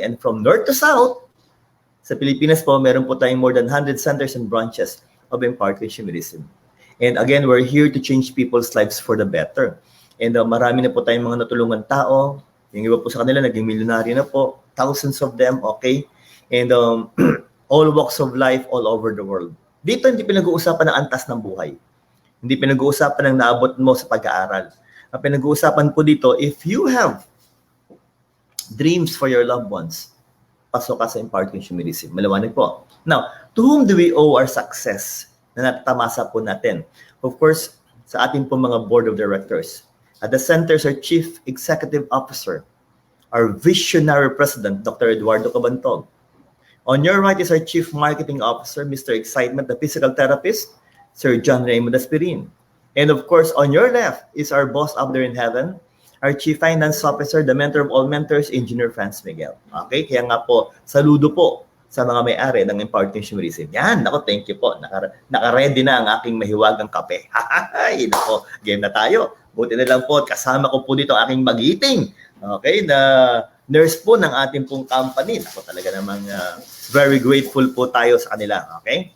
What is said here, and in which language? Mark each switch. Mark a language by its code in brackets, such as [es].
[en] And from north to south, [tl] sa Pilipinas po, meron po tayong [en] more than 100 centers and branches of Empowered Consumerism. And again, we're here to change people's lives for the better. [tl] And marami na po tayong mga natulungan tao. Yung iba po sa kanila, naging milyonaryo na po. [en] Thousands of them, okay? And all walks of life all over the world. [tl] Dito, hindi pinag-uusapan ng antas ng buhay. Hindi pinag-uusapan ng naabot mo sa pag-aaral. Ang pinag-uusapan po dito, [en] if you have dreams for your loved ones, [tl] pasok ka sa Empowered Consumerism. Malawanag po. [en] Now, to whom do we owe our success [tl] na natatamasa po natin? [en] Of course, [tl] sa ating po mga [en] board of directors. At the center is our Chief Executive Officer, our visionary president, Dr. Eduardo Cabantog. On your right is our Chief Marketing Officer, Mr. Excitement, the physical therapist, Sir John Raymond Aspirin. And of course, on your left is our boss up there in heaven, our Chief Finance Officer, the mentor of all mentors, Engineer Franz Miguel. Okay? [tl] Kaya nga po, saludo po sa mga may-ari ng Empowered Consumerism. Yan, nako, [en] thank you [tl] po. Naka-ready na ang aking mahiwagang kape. Ay, nako, game na tayo. Buti na lang po, kasama ko po dito ang aking magiting. Okay, na nurse po ng ating pong company. Ako talaga namang [en] very grateful [tl] po tayo sa kanila. Okay?